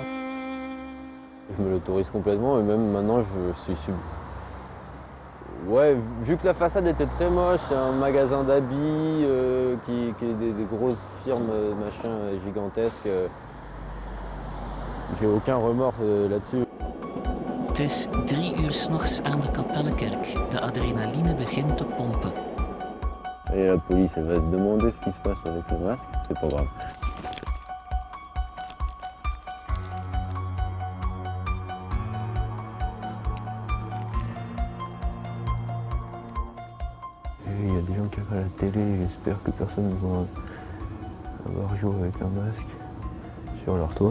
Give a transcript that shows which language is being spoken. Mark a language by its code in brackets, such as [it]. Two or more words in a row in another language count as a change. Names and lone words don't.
[fr] Je me l'autorise complètement, et même maintenant, je suis. Ouais, vu que la façade était très moche, c'est un magasin d'habits qui est des grosses firmes machin gigantesques. J'ai aucun remords là-dessus. [nl] Het is 3 uur 's nachts aan de Kapellekerk. De adrenaline begint te pompen. [fr] Et la police, elle va se demander ce qui se passe avec le masque, c'est pas grave. Il y a des gens qui regardent la télé, j'espère que personne ne va avoir joué avec un masque sur leur toit.